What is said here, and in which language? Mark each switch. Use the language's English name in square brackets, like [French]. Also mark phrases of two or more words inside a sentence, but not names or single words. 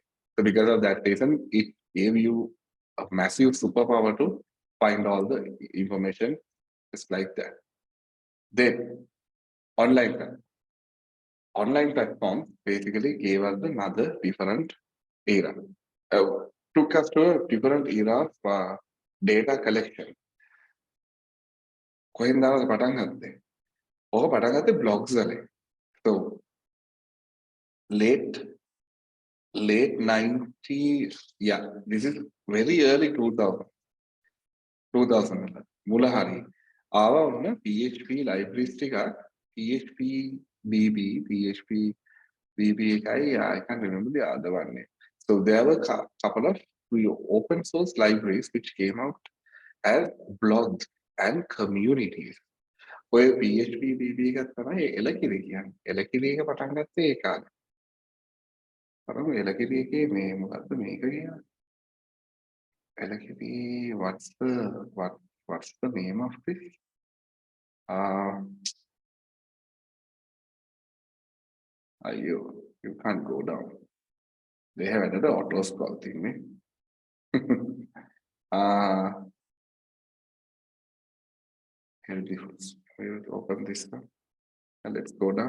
[English] So because of that reason, it gave you a massive superpower to find all the information just like that. Then online online platforms basically gave us another different era. Took us to a different era of data collection. [Sinhala] කොහෙන්ද පටන් ගත්තේ? ඔක පටන් ගත්තේ blogs වලින්. [English] So late 90s, yeah, this is very early 2000 [Sinhala] මුල හරි. ආවා වුණ PHP libraries ටික PHP BB, PHP BB එකයි, [English] I can't remember the other one name. So there were a couple of open source libraries which came out as blogs and communities. [Sinhala] ඔය PHP BB එකත් තමයි එලකිරි කියන්නේ. එලකිරි එක පටන් ගත්තේ ඒ කාලේ. බලමු එලකිරි එකේ මේ මොකද්ද මේක කියන්නේ? [English] එලකිරි what's the name of this? You can't go down. They have another auto scroll thing, ne? We will open this one and let's go down.